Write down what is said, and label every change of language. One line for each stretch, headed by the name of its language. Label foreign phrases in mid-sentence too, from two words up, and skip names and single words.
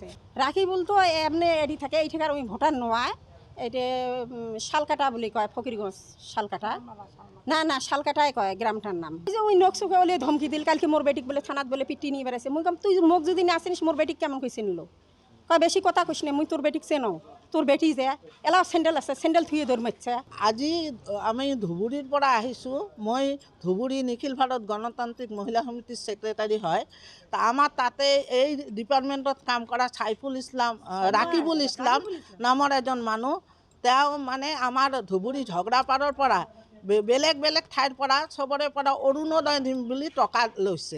Rangpuri: রাকিবুল তো এমনি এডি থাকে, এই ঠেকার ওই ভোটার নোয়ায়, এটা শালকাটা বলে কয়, ফকিরগঞ্জ শালকাটা। না শালকাটায় কয় গ্রামটার নাম। এই যে ওই নকশুকে বলে ধমকি দিল, কালকে মোর বেটিক বলে থানাত বলে পিটি নিয়ে বেড়াইছে। মুই কম তুই মোক যদি না চিনিস মোর বেটিক কেমন কইছে নিল? কয় বেশি কথা কইস না, মুই তোর বেটিক চেনো, তোর বেটি যে এলাও স্যান্ডেল আছে, স্যান্ডেল থুয়ে দৌড় মারছে।
Assamese: আজি আমি ধুবুৰীৰ পৰা আহিছোঁ। মই ধুবুৰী নিখিল ভাৰত গণতান্ত্ৰিক মহিলা সমিতিৰ ছেক্ৰেটাৰী হয়। তা আমাৰ তাতে এই ডিপাৰ্টমেণ্টত কাম কৰা ৰাকিবুল ইছলাম নামৰ এজন মানুহ, তেওঁ মানে আমাৰ ধুবুৰী ঝগড়াপাৰৰ পৰা বেলেগ বেলেগ ঠাইৰ পৰা চবৰে পৰা অৰুণোদয় দিম বুলি টকা লৈছে।